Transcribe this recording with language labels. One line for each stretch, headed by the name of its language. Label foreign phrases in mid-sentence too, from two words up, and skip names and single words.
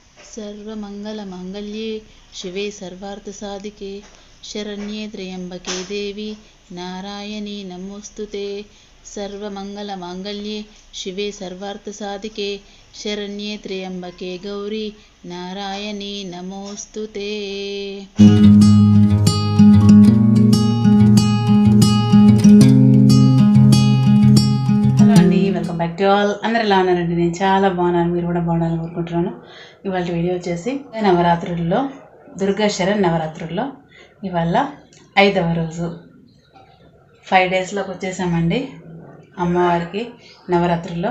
Sanskrit: सर्वमङ्गलमाङ्गल्ये शिवे सर्वार्थसाधिके शरण्ये त्र्यम्बके देवी नारायणी नमोऽस्तुते। सर्वमङ्गलमाङ्गल्ये शिवे सर्वार्थसाधिके शरण्ये त्र्यम्बके गौरी नारायणी नमोऽस्तुते।
Telugu: హలో అండి,
English: welcome back to all.
Telugu: అందరు ఎలా ఉన్నారండి? నేను చాలా బాగున్నాను, మీరు కూడా బాగుండాలని కోరుకుంటున్నాను. ఇవాళ వీడియో వచ్చేసి నవరాత్రుల్లో, దుర్గా శరణ్ నవరాత్రుల్లో ఇవాళ 5వ రోజు 5 డేస్లోకి వచ్చేసామండి అమ్మవారికి నవరాత్రుల్లో.